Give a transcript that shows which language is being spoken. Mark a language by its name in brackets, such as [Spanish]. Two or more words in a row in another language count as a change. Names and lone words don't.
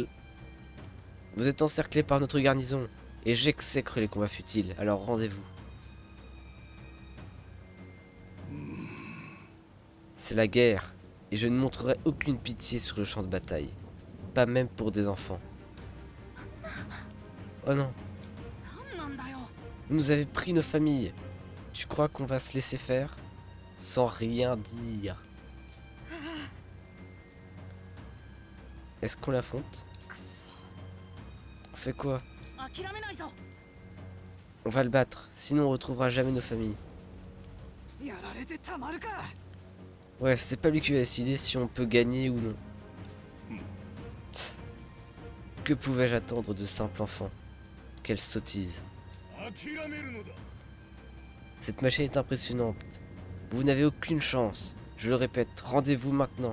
[French] Vous êtes encerclé par notre garnison. Et j'exècre les combats futiles, alors rendez-vous. C'est la guerre, et je ne montrerai aucune pitié sur le champ de bataille. Pas même pour des enfants. Oh non, [Japanese] なんなんだよ。 [French] vous nous avez pris nos familles. Tu crois qu'on va se laisser faire? Sans rien dire. Est-ce qu'on l'affronte? [Japanese] くそ。 [French] On fait quoi? [Japanese] 諦めないぞ。 [French] On va le battre, sinon on retrouvera jamais nos familles. [Japanese] やられてたまるか。 [French] Ouais, c'est pas lui qui va décider si on peut gagner ou non. Tss. Que pouvais-je attendre de simple enfant? Quelle sottise. Cette machine est impressionnante. Vous n'avez aucune chance. Je le répète, rendez-vous maintenant.